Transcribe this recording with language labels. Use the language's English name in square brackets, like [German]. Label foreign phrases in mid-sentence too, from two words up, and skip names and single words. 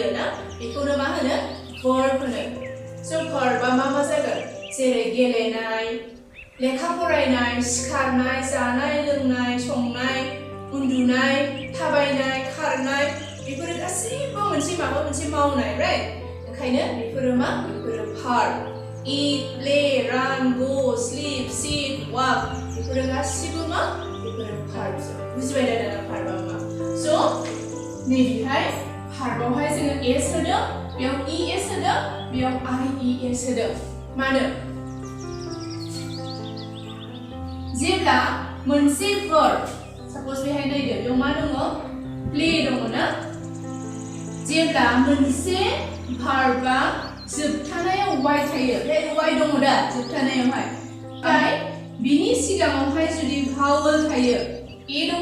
[Bodo] ना बेखौनो मा होनो भार्ब होनो स' भार्बआ मा जागोन जेरै गेलेनाय लेखा फरायनाय सिखारनाय जानाय लोंनाय संनाय उन्दुनाय थाबायनाय खारनाय बेफोरो गासैबो माबा मोनसे मावनाय राइट ओंखायनो बेफोरो भार्ब [English] eat play run go sleep sit walk [Bodo] बेफोरो गासैबो बेफोरो भार्ब बुजिबाय दा दाना भार्बआ मा स' नैबेहाय भार्बआवहाय जोङो s होदों बेयाव es होदों बेयाव ies होदों मानो जेब्ला मोनसे verb सपोज बेहाय नायदो बेयाव मा दङ play दङ ना जेब्ला मोनसे भार्बआ जोबथानायाव y थायो बे y दङ दा जोबथानायावहाय ओमफ्राय बिनि सिगाङावहाय जुदि भावेल थायो a दङ